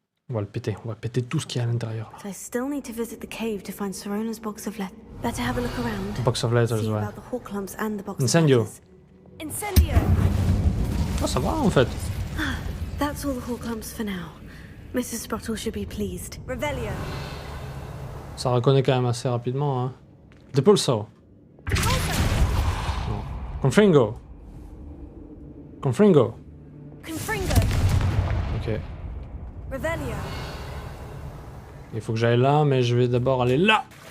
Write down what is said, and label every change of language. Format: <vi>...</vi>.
<fr>On va le péter, on va péter tout ce qu'il y a à l'intérieur.</fr> <en>I still need to visit the cave to find Sorona's box of letters. Better have a look around. Box of letters, See</en> <fr>ouais.</fr> <en>about the Horcrux and the box</en> <la>Incendio.</la> <en>of letters. Incendio.</en> <fr>Oh, ça va en fait.</fr> <en>That's all the Horcrux for now. Mrs. Sprottle should be pleased.</en> <la>Revelio.</la> <fr>Ça reconnaît quand même assez rapidement, hein.</fr> <la>Depulso.</la> <fr>Non. Confringo.</fr> <la>Confringo.</la> <fr>Ok.</fr> <la>Revelio.</la> <fr>Il faut que j'aille là, mais je vais d'abord aller là.</fr>